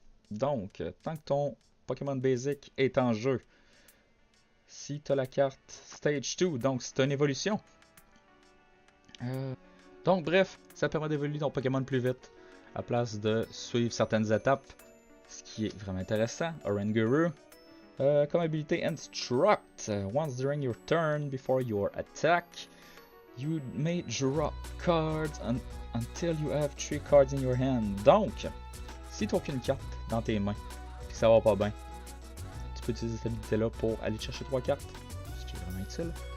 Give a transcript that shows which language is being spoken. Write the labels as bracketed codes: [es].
[fr] Donc, tant que ton Pokémon basic est en jeu, si tu as la carte Stage 2, donc c'est une évolution. Donc, bref, ça permet d'évoluer ton Pokémon plus vite à place de suivre certaines étapes, ce qui est vraiment intéressant. Oranguru. Comme habilité Instruct. [en] Once during your turn, before your attack, you may drop cards until you have 3 cards in your hand. [fr] Donc, si tu n'as aucune carte dans tes mains et que ça va pas bien, tu peux utiliser cette habilité-là pour aller chercher 3 cartes, ce qui est vraiment utile.